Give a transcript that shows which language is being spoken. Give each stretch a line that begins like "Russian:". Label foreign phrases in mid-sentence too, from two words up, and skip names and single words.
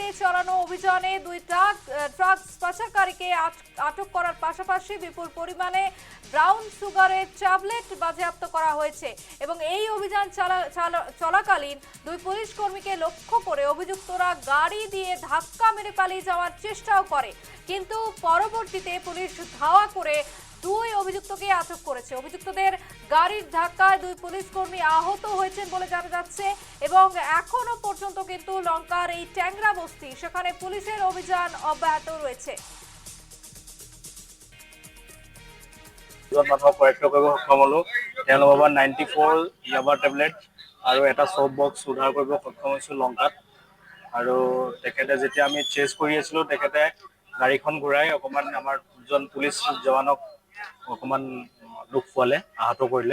Bangla: চালানো অভিযানে 2 ড্রাগস পাচারকারীকে আটক করার পাশাপাশি বিপুল পরিমাণে ব্রাউন সুগারের ট্যাবলেট বাজেয়াপ্ত করা হয়েছে এবং এই অভিযান চলাকালীন 2 পুলিশ কর্মীকে লক্ষ্য করে অভিযুক্তরা গাড়ি দিয়ে ধাক্কা মেরে পালিয়ে যাওয়ার চেষ্টাও করে, কিন্তু পরবর্তীতে পুলিশ ধাওয়া করে 2 অভিযুক্তকে আটক করেছে। অভিযুক্তদের গাড়ির ধাক্কায় 2 পুলিশ কর্মী আহত হয়েছেন বলে জানা যাচ্ছে এবং এখনো পর্যন্ত কিন্তু লঙ্কার এই চ্যাংরা বস্তি, সেখানে পুলিশের অভিযান অব্যাহত রয়েছে।
Assamese: মানুহক কৰেক্ট কৰিব সক্ষম হলো। তেওঁলোকৰ 94 ইয়াবা টেবলেট আৰু এটা সব বক্স উদ্ধাৰ কৰিব সক্ষম হৈছো লংকাত। আৰু তেখেতে যেতিয়া আমি চেজ কৰি আছিলো, তেখেতে গাড়ীখন ঘূৰাই অকমান আমাৰ দুজন পুলিচ জৱানক অকমান দুখ পোৱালে, আহত কৰিলে।